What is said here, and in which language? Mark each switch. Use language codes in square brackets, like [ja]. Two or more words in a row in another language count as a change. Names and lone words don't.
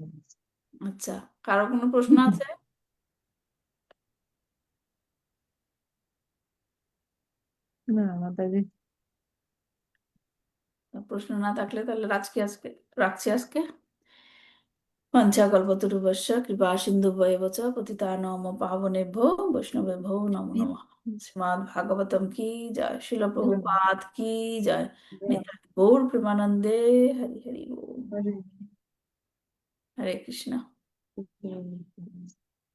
[bn] আচ্ছা, কারো কোনো প্রশ্ন আছে? না মাতাজি। প্রশ্ন না থাকলে তাহলে আজকে রাখছি আজকে। [sa] পঞ্চাকল্পতরুভ্যশ্চ কৃপা সিন্ধুভ্যেব চ পতিতানাং পাবনেভ্যো বৈষ্ণবেভ্যো নমো নমঃ। [bn] শ্রীমদ্ ভাগবতম কি জয়, শিল প্রভুপাদ কি জয়, নিতাই গৌর প্রেমানন্দে হরি হরি বল। হরে কৃষ্ণ। হরে